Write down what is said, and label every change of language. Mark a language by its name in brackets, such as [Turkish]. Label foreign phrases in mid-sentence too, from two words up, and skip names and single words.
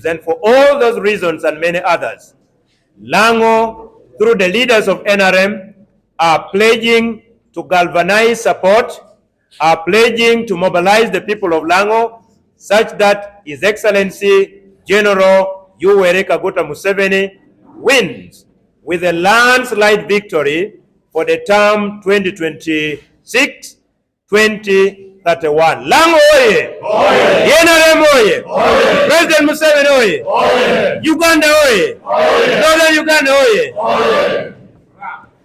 [English] And for all those reasons and many others, LANGO, through the leaders of NRM, are pledging to galvanize support, are pledging to mobilize the people of LANGO such that His Excellency General Yoweri Kaguta Museveni wins with a landslide victory for the term 2026-2031. LANGO oye! Oye! NRM oye! Oye! President Museveni oye! Oye! Uganda oye! Oye! Northern Uganda oye! Oye!